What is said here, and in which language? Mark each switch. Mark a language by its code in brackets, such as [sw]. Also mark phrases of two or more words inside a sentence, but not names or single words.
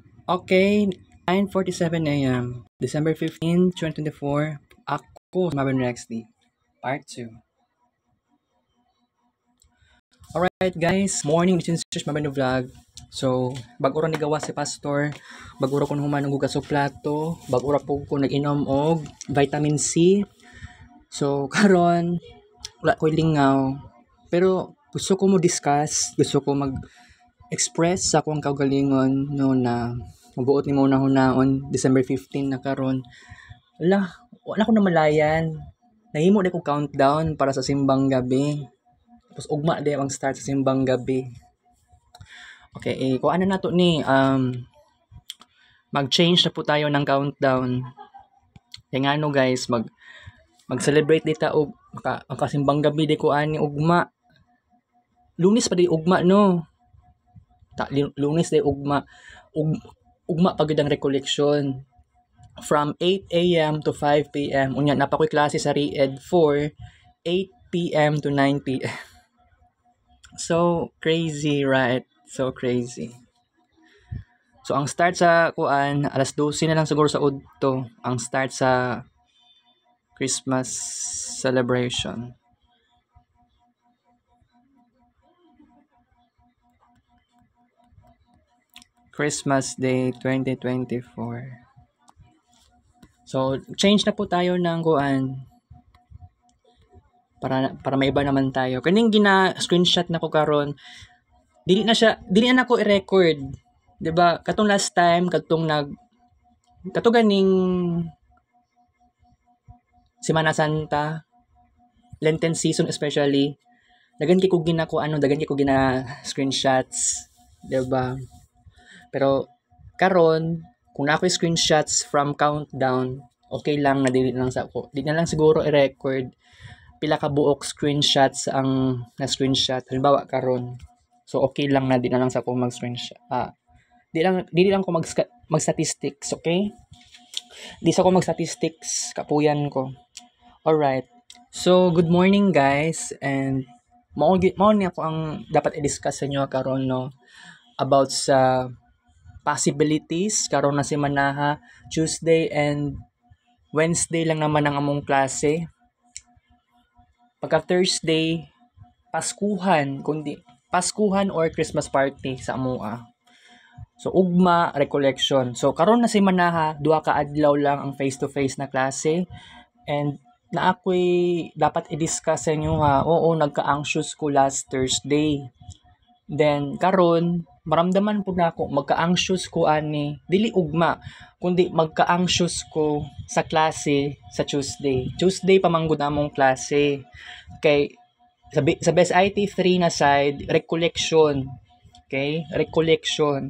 [en] Okay, 9:47 AM, December 15, 2024. Ako, Marvin Rexley, Part 2. Alright guys, morning, this is Marvin Vlog. [ceb] So, bago ra nigawa si Pastor, bago ra ko humanong hugas og plato, bago ra po ko nag-inom og vitamin C. So, karon wala ko'y lingaw. Pero gusto ko mo discuss, gusto ko mag-express sa akong kaugalingon no na mabuot ni mo na hunaon December 15 na karon. Wala ko na malayan. Nahimo na ko countdown para sa simbang gabi. Tapos ugma di ang start sa simbang gabi. Okay, kung ano na to ni [tl] mag-change na po tayo ng countdown. [ceb] Kaya nga no guys, mag-celebrate dita og makasimbang gabi di ko ani ugma. Lunes pa di ugma no. Lunes di ugma. Ugma pagid ang recollection [en] from 8 AM to 5 PM. [ceb] Unya napakoy klase sa Re-Ed 4, 8 PM to 9 PM. [en] So crazy, right? So crazy. [ceb] So ang start sa kuan, alas 12 na lang siguro sa udto ang start sa Christmas celebration. [en] Christmas Day 2024. [tl] So change na po tayo ng kuan para may iba naman tayo. [ceb] Kaning gina-screenshot na ko karon, dili na ko i-record. [tl] 'Di ba? [ceb] Katong last time, katong ganing Semana Santa, [en] Lenten season especially, [ceb] dagan kay ko gina screenshots, 'di ba? Pero karon, kung na ako screenshots from countdown, okay lang na dili na lang sa ako. Di na lang siguro i-record pila ka buok screenshots ang na-screenshot. Halimbawa karon. So okay lang na di na lang sa ako mag-screenshot. Di lang ko mag-statistics, okay? Di sa ko mag-statistics, kapuyan ko. Alright. [en] So good morning guys, [ceb] and mao ni ako ang dapat i-discuss sa inyo karon no about sa possibilities karon na semana [en] Tuesday and Wednesday [ceb] lang naman ang among klase. Pagka Thursday, Paskuhan or Christmas party sa amoa. So ugma recollection. So karon na semana duha ka adlaw lang ang face-to-face na klase, and na ako'y dapat i-discuss sa inyo ha. Oo, nagka-anxious ko last Thursday. Then karon maramdaman po na ako magka-anxious ko ani dili ugma kundi magka-anxious ko sa klase sa Tuesday pa man gud among klase kay sa best IT 3 na side recollection, okay, recollection.